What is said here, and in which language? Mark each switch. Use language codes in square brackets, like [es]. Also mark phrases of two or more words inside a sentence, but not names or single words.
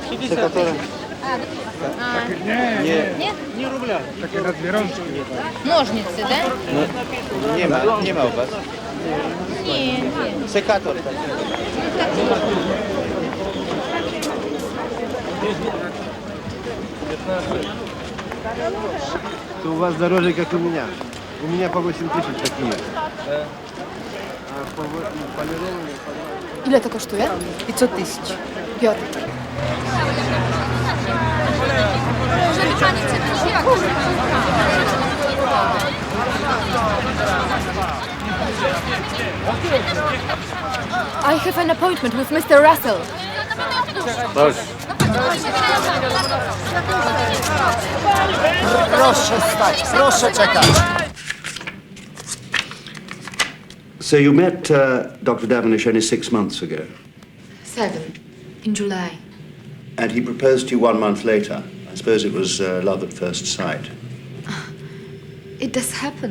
[pl] Te, które... Nie? Nie rubla. Takie na dwie rączki. Nożnicy, tak? No, nie ma u was. Nie. Sekator. [ru] To у вас дороже, как у меня. У меня по 8 тысяч такие. А полированные по 20. [pl] Ile to kosztuje? 500 tysięcy. Piotr. Możemy pani coś jak? [en] I have an appointment with Mr. Russell. [pl] Proszę stać, proszę czekać. [en] So you met Dr. Davenish only 6 months ago, 7. In July. and he proposed to you 1 month later. I suppose it was love at first sight. It does happen.